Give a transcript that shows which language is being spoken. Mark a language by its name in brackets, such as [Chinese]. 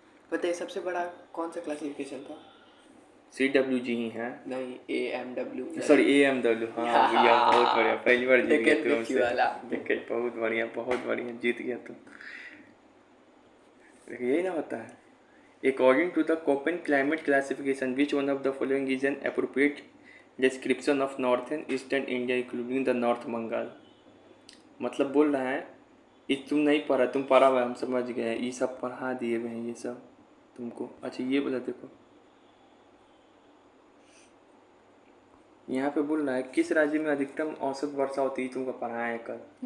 [Hindi] पता है सबसे बड़ा कौन सा क्लासिफिकेशन था? CWG ही है। नहीं, AMW। Sorry, AMW। हाँ भैया, बहुत बढ़िया, पहली बार जीत गया तू हमसे। वाला। देखिए, बहुत बढ़िया, बहुत बढ़िया, जीत गया तू। यही ना होता है। [English] According to the Köppen climate classification, which one of the following is an appropriate description of northern eastern India including the North Bengal? [Hindi] मतलब बोल रहा है, ये तुम नहीं पढ़ा, तुम पढ़ा हुआ, हम समझ गए, ये सब पढ़ा दिए हुए हैं ये सब तुमको। अच्छा ये बोला, देखो यहाँ पे बोल रहा है किस राज्य में अधिकतम औसत वर्षा होती है? तुमको पढ़ाया है कल।